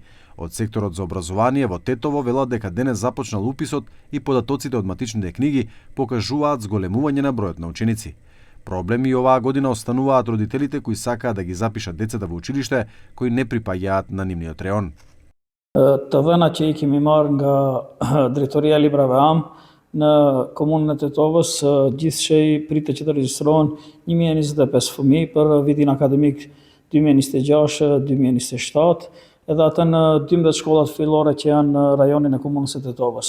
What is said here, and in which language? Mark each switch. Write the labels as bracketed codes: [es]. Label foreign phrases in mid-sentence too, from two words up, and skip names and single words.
[mk] Од секторот за образование во Тетово велат дека денес започнал уписот и податоците од матичните книги покажуваат зголемување на бројот на ученици. Проблеми оваа година остануваат родителите кои сакаат да ги запишат децата во училиште кои не припаѓаат на нивниот реон. [sq] Тавена që i kemi marrë nga Drejtoria e Librave Am në komunën e Tetovës, gjithsej pritet që të regjistrohen 1025 fëmijë për vitin akademik 2026-2027, edhe atë në 12 shkollat fillore që janë në rajonin e komunës së Tetovës.